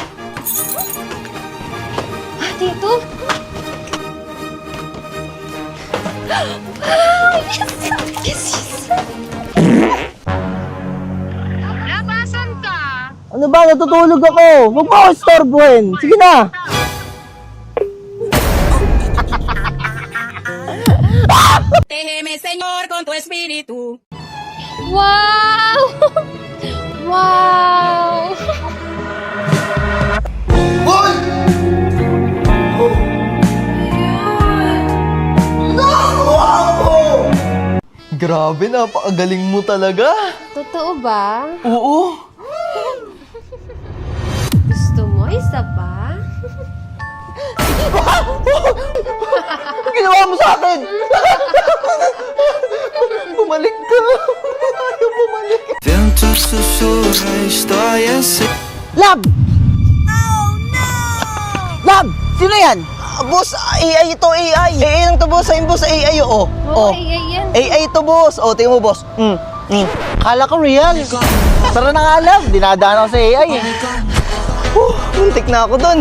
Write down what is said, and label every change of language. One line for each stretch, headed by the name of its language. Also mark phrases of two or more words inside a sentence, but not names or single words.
Filipino: Tito? Wow! Yes! Labasan ka! Ano ba? Natutulog ako. Huwag mo ako istorbohin. Sige na.
Spanish: Protégeme, Señor, con tu espíritu. Wow! Wow! Hoy! Wow!
Filipino: Grabe, napakagaling mo talaga. Totoo ba? Oo. Gusto mo isa pa? Ginawa mo sa akin! Bumalik ka! Ayaw bumalik!
Italian: Vento sussurra,
Spanish: estoy así.
English: Lab! Oh no!
Filipino: Lab! Sino yan? Boss, AI ito, AI! AI lang to, boss. Ayun, boss, AI, oo. Oo, AI yan. AI ito, boss. O, tingnan mo, boss. Kala ko real. Tara na nga, Lab. Dinadaan ako sa AI. Muntik na ako dun.